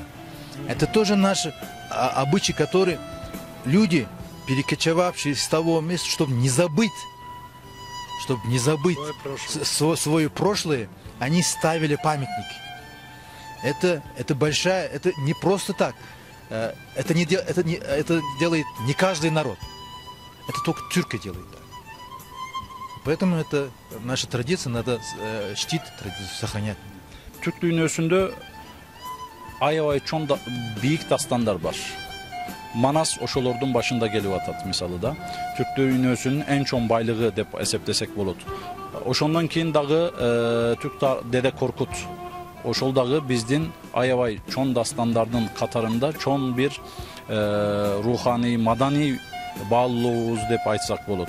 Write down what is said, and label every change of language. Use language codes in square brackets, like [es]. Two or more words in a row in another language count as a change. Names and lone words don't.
[ru] Это тоже наши обычаи, которые люди, перекочевавшие с того места, чтобы не забыть свое прошлое, они ставили памятники. Это большая, это не просто так. Это делает не каждый народ. Это только тюрки делают так. Поэтому это наша традиция, надо чтить традицию, сохранять. [ky] Түрк дүйнөсүндө aябай чоң бийик дастандар бар. Манас ошолордун башында келип атат мисалы да. Түрк дүйнөсүнүн эң чоң байлыгы деп эсептесек болот. Ошондон кийин дагы Түрк Деде Коркут ошол дагы биздин аябай чоң дастандардын катарында чоң бир руханий, маданий баалуулугубуз деп айтсак болот.